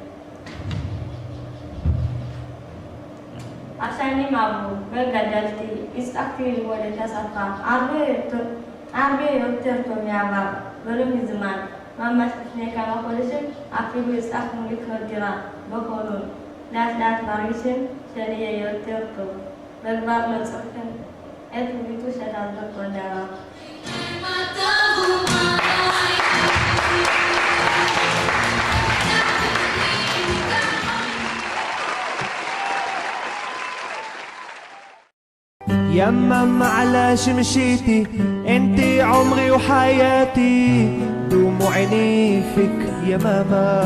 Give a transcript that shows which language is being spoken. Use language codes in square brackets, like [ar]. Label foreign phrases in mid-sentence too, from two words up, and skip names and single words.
[he] השנים עברו וגדלתי, הצלחתי ללמוד את השפה הרבה יותר טוב מעבר ולא מזמן. ממש לפני כמה חודשים אפילו הצלחנו לקנות דירה בחולון. לאט לאט מרגישים שאני אהיה יותר טוב וכבר לא צריכים את ביטוי של כל דבר. [ar] يا ماما علاش مشيتي انتي عمري وحياتي دموع عيني فيك يا ماما